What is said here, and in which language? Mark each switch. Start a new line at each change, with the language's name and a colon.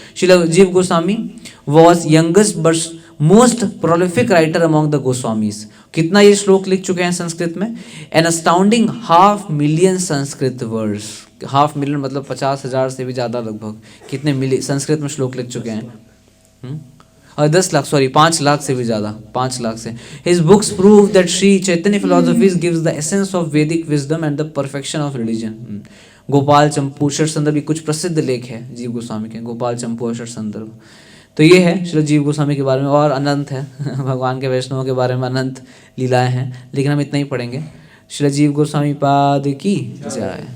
English: Shri Jiva Goswami was youngest but most prolific writer among the Goswamis.
Hindi: कितना ये श्लोक लिख चुके हैं संस्कृत में?
English: An astounding 500,000 Sanskrit words.
Hindi: 500,000 मतलब 50,000 से भी ज़्यादा लगभग. कितने मिली संस्कृत में श्लोक लिख चुके हैं? और 10 लाख, सॉरी 5 लाख से भी ज़्यादा, 5 लाख से.
English: His books prove that Sri Chaitanya philosophies gives the essence of Vedic wisdom and the perfection of religion.
Hindi: Gopal चंपू षट संदर्भ, कुछ प्रसिद्ध लेख है जीव गोस्वामी के, गोपाल चंपू और षट संदर्भ. तो ये है श्री जीव गोस्वामी के बारे में, और अनंत है भगवान के वैष्णवों के बारे में अनंत लीलाएं हैं, लेकिन हम इतना ही पढ़ेंगे. श्री जीव गोस्वामी पाद की जय.